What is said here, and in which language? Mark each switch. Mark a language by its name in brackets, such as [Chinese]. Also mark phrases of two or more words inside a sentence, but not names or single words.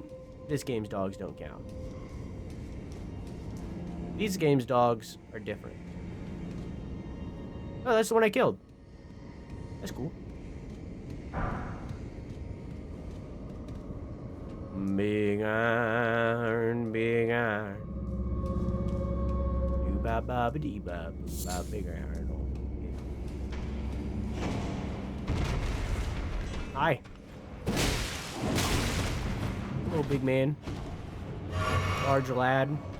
[English] This game's dogs don't count. These game's dogs are different. Oh, that's the one I killed. That's cool. Big iron, big iron. Do ba ba ba dee ba ba big iron. Hi. Little big man. Large lad.